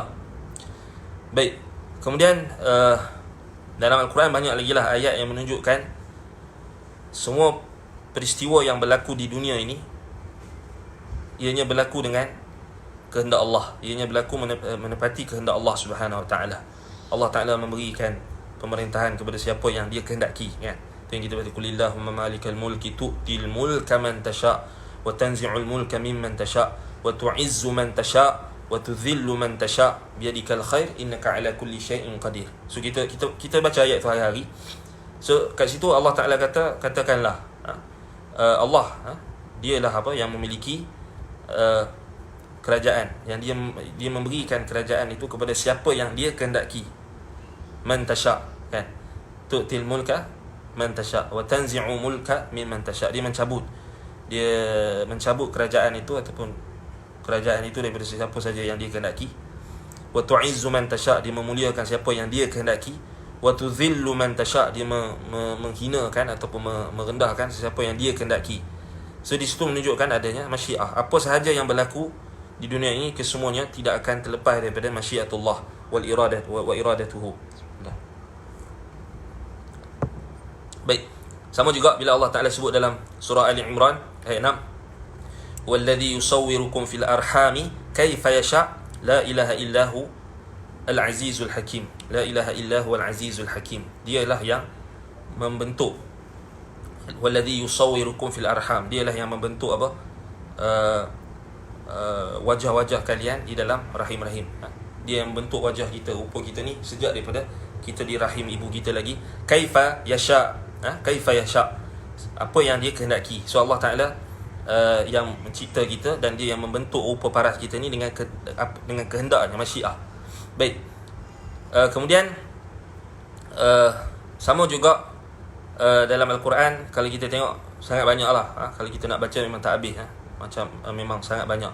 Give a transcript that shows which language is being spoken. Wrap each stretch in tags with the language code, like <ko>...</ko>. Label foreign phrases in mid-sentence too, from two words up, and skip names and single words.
<ms>Baik, kemudian dalam Al-Quran banyak lagi lah ayat yang menunjukkan semua peristiwa yang berlaku di dunia ini ianya berlaku dengan kehendak Allah, ianya berlaku menepati kehendak Allah</ms> <ar>سبحانه وتعالى. الله تعالى</ar> <ms>memberikan pemerintahan kepada siapa yang Dia kehendaki, kan? Itu yang kita baca,</ms> <ar>قل اللهم مالك الملك تؤتي الملك من تشاء وتنزع الملك ممن تشاء وتعز من تشاء وتذل من تشاء بيدك الخير إنك على كل شيء قدير.</ar> <ms>So kita baca ayat tu hari-hari. So kat situ</ms> <ar>الله تعالى</ar> <ms>katakanlah Allah dialah apa yang memiliki kerajaan, yang dia memberikan kerajaan itu kepada siapa yang Dia kehendaki.</ms> <ar>من تشاء', kan? تؤتي الملك من تشاء وتنزع الملك ممن تشاء'.</ar> <ms>Dia mencabut kerajaan itu, ataupun kerajaan itu daripada siapa saja yang Dia kehendaki.</ms> <ar>وتعز من تشاء',</ar> <ms>dia memuliakan siapa yang Dia kehendaki.</ms> <ar>وتذل من تشاء',</ar> <ms>dia menghinakan ataupun merendahkan sesiapa yang Dia kehendaki. So di situ menunjukkan adanya masyiah. Apa sahaja yang berlaku di dunia ini, kesemuanya tidak akan terlepas daripada</ms> <ar>مشيئة الله والإرادة وإرادته.</ar> <ms>Baik, sama juga bila</ms> <ar>الله تعالى</ar> <ms>sebut dalam surah Ali Imran ayat 6,</ms> <ar>والذي يصوركم في الأرحام كيف يشاء لا إله إلا هو العزيز الحكيم. لا إله إلا هو العزيز الحكيم.</ar> <ms>Dialah yang membentuk,</ms> <ar>والذي يصوركم في الأرحام,</ar> <ms>dialah yang membentuk apa, wajah-wajah kalian di dalam rahim-rahim. Dia yang membentuk wajah kita, rupa kita ni sejak daripada kita di rahim ibu kita lagi.</ms> <ar>كيف يشاء كيف يشاء',</ar> <ms>apa yang Dia kehendaki. So</ms> <ar>الله تعالى</ar> <ms>yang mencipta kita, dan Dia yang membentuk rupa paras kita ni dengan kehendaknya, masyiah. Baik, kemudian sama juga dalam Al-Quran, kalau kita tengok sangat banyak lah, kalau kita nak baca memang tak habis, macam memang sangat banyak.</ms>